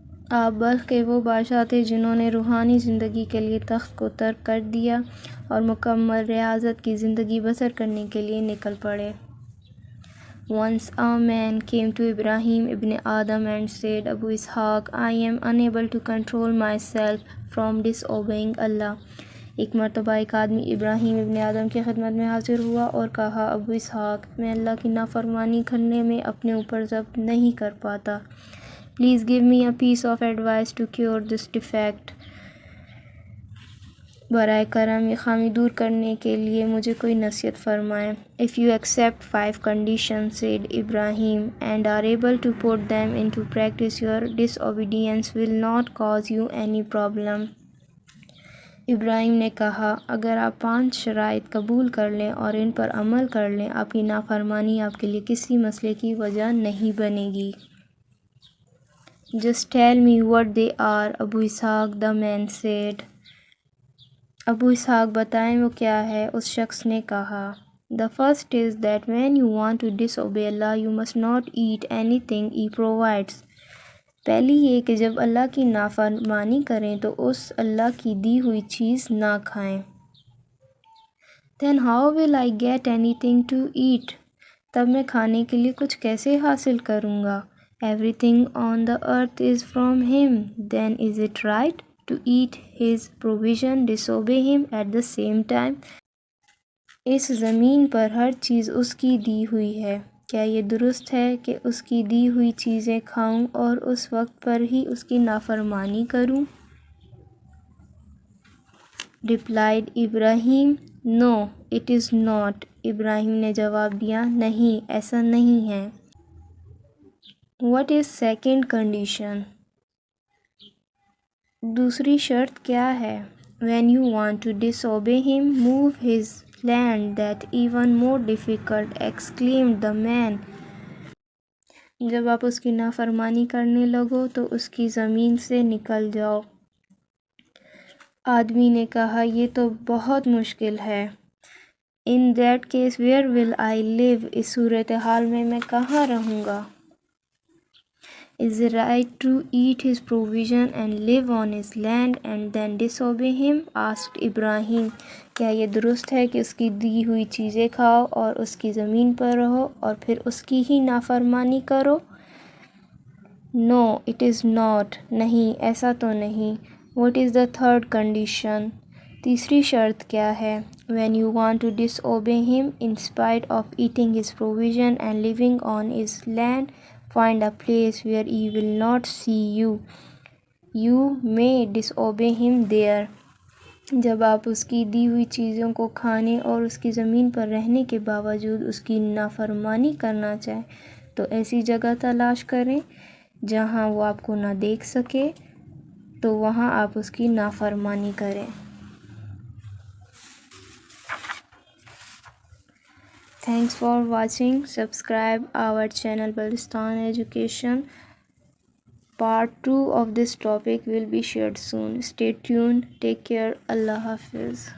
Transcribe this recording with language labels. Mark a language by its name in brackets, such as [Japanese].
[Urdu] آپ بلخ کے وہ بادشاہ تھے جنہوں نے روحانی زندگی کے لیے تخت کو ترک کر دیا اور مکمل ریاضت کی زندگی بسر کرنے کے لیے نکل پڑے. [English] Once a man came to Ibrahim ibn Adam and said, Abu Ishaq, I am unable to control myself from disobeying Allah. [Urdu] ایک مرتبہ ایک آدمی ابراہیم ابن آدم کی خدمت میں حاضر ہوا اور کہا، ابو اسحاق، میں اللہ کی نافرمانی کرنے میں اپنے اوپر ضبط نہیں کر پاتا. [English] Please give me a piece of advice to cure this defect. [Urdu] برائے کرم یہ خامی دور کرنے کے لیے مجھے کوئی نصیحت فرمائیں. [English] If you accept 5 conditions, said Ibrahim, and are able to put them into practice, your disobedience will not cause you any problem. [Urdu] ابراہیم نے کہا، اگر آپ 5 شرائط قبول کر لیں اور ان پر عمل کر لیں، آپ کی نافرمانی آپ کے لیے کسی مسئلے کی وجہ نہیں بنے گی. [English] Just tell me what they are, Abu Ishaq, the man said. [Urdu] ابو اسحاق بتائیں وہ کیا ہے، اس شخص نے کہا. [English] The first is that when you want to disobey Allah, you must not eat anything He provides. [Urdu] پہلی یہ کہ جب اللہ کی نافرمانی کریں تو اس اللہ کی دی ہوئی چیز نہ کھائیں. [English] Then how will I get anything to eat? [Urdu] تب میں کھانے کے لیے کچھ کیسے حاصل کروں گا؟ [English] Everything on the earth is from Him. Then is it right to eat His provision, disobey Him at the same time? [Urdu] اس زمین پر ہر چیز اس کی دی ہوئی ہے. کیا یہ درست ہے کہ اس کی دی ہوئی چیزیں کھاؤں اور اس وقت پر ہی اس کی نافرمانی کروں؟ [English] Replied Ibrahim, No, it is not. [Urdu] ابراہیم نے جواب دیا، نہیں، ایسا نہیں ہے. [English] What is second condition? [Urdu] دوسری شرط کیا ہے؟ [English] When you want to disobey Him, move His land. That even more difficult, exclaimed the man. [Urdu] جب آپ اس کی نافرمانی کرنے لگو تو اس کی زمین سے نکل جاؤ. آدمی نے کہا، یہ تو بہت مشکل ہے. [English] In that case, where will I live? [Urdu] اس صورتحال میں کہاں رہوں گا؟ [English] Is it right to eat His provision and live on His land and then disobey Him? Asked Ibrahim. [Urdu] کیا یہ درست ہے کہ اس کی دی ہوئی چیزیں کھاؤ اور اس کی زمین پر رہو اور پھر اس کی ہی نافرمانی کرو؟ [English] No, it is not. [Urdu] نہیں، ایسا تو نہیں. [English] What is the third condition? [Urdu] تیسری شرط کیا ہے؟ [English] When you want to disobey Him in spite of eating His provision and living on His land, find a place where He will not see you. You may disobey Him there. [Urdu] جب آپ اس کی دی ہوئی چیزوں کو کھانے اور اس کی زمین پر رہنے کے باوجود اس کی نافرمانی کرنا چاہیں تو ایسی جگہ تلاش کریں جہاں وہ آپ کو نہ دیکھ سکے، تو وہاں آپ اس کی نافرمانی کریں. [English] Thanks for watching. Subscribe our channel Gulistan Education. Part 2 of this topic will be shared soon. Stay tuned. Take care. Allah Hafiz.